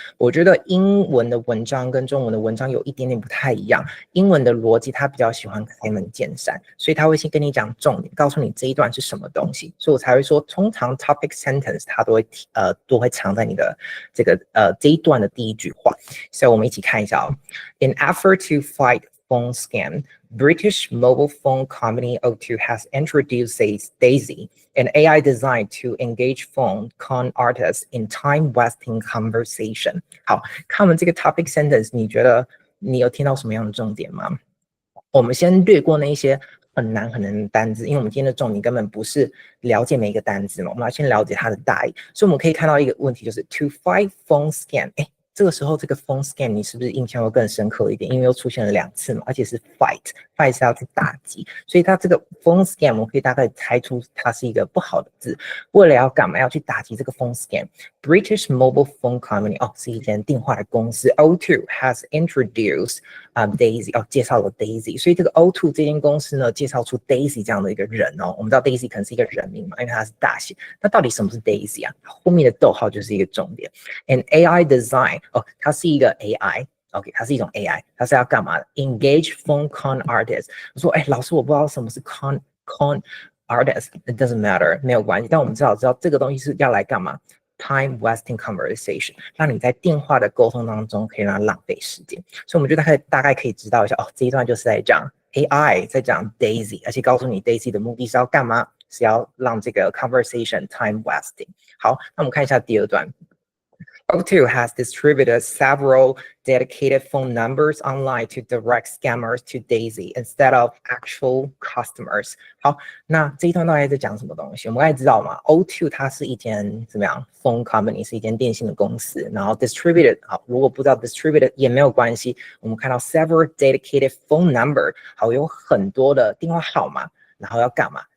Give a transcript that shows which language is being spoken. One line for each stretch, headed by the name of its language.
Chinese: 我觉得英文的文章跟中文的文章有一点点不太一样。英文的逻辑它比较喜欢开门见山，所以他会先跟你讲重点，告诉你这一段是什么东西，所以我才会说，通常 topic sentence 它都会藏在你的这一段的第一句话。所以我们一起看一下哦。
English: In effort to fight phone scam, British mobile phone company O2 has introduced Daisy, an AI designed to engage phone con artists in time-wasting conversation.
Chinese: 好，看完这个 topic sentence， 你觉得你有听到什么样的重点吗？我们先略过那些很难的单字，因为我们今天的重点根本不是了解每一个单字嘛，我们要先了解它的大意。所以我们可以看到一个问题，就是 to fight phone scam。这个时候这个 phone scam 你是不是印象会更深刻一点？因为又出现了2次嘛，而且是 fight 是要去打击，所以它这个 phone scam 我可以大概猜出它是一个不好的字。为了要干嘛？要去打击这个 phone scam。
English: British mobile phone company
Chinese: 是一间电话的公司
English: O2 has introduced Daisy
Chinese: 介绍了 Daisy， 所以这个 O2 这间公司呢介绍出 Daisy 这样的一个人哦。我们知道 Daisy 可能是一个人名嘛，因为它是大写。那到底什么是 Daisy 啊？后面的逗号就是一个重点。
English: An AI design
Chinese: 它是一个 AI。OK， 它是一种 AI， 它是要干嘛的 ？
English: Engage phone con artists。
Chinese: 我说，老师，我不知道什么是 con artist，
English: it doesn't matter，
Chinese: 没有关系。但我们知道这个东西是要来干嘛 ？
English: Time wasting conversation，
Chinese: 让你在电话的沟通当中可以让它浪费时间。所以我们就大概可以知道一下，这一段就是在讲 AI 在讲 Daisy， 而且告诉你 Daisy 的目的是要干嘛？是要让这个 conversation time wasting。好，那我们看一下第二段。
English: O2 has distributed several dedicated phone numbers online to direct scammers to Daisy instead of actual customers.
Chinese: 好，那这一段到底在讲什么东西？我们刚才知道嘛 ，O2 它是一间怎么样 phone company， 是一间电信的公司。然后 distributed， 好，如果不知道 distributed 也没有关系。我们看到
English: several dedicated phone number，
Chinese: 好，有很多的电话号码，然后要干嘛？